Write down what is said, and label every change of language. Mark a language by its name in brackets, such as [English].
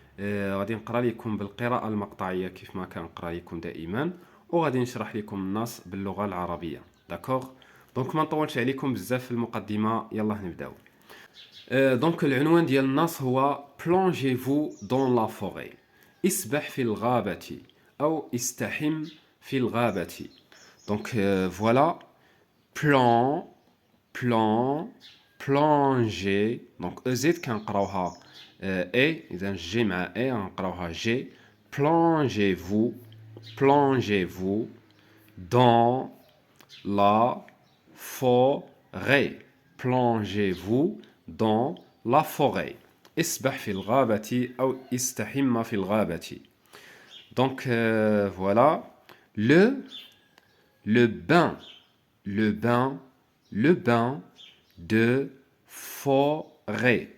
[Arabic] غادي نقرأ لكم بالقراءة المقطعية كيف ما كنقرأ لكم دائما، وغادي نشرح لكم النص باللغة العربية. داكوغ، دونك ما نطولش عليكم بزاف في المقدمة، يلا نبداو. دونك العنوان ديال النص هو [French] plongez-vous dans la forêt. [Arabic] اسبح في الغابة أو استحم في الغابة. [French] دونك فوالا plan plan plonger. [Arabic] دونك زيد كنقراوها اي، إذا جي مع اي غنقراوها جي. [French] plongez-vous plongez-vous dans la forêt. Plongez-vous dans la forêt. [Arabic] اسبح في الغابة أو استحم في الغابة. [French] Donc voilà le bain le bain le bain de forêt.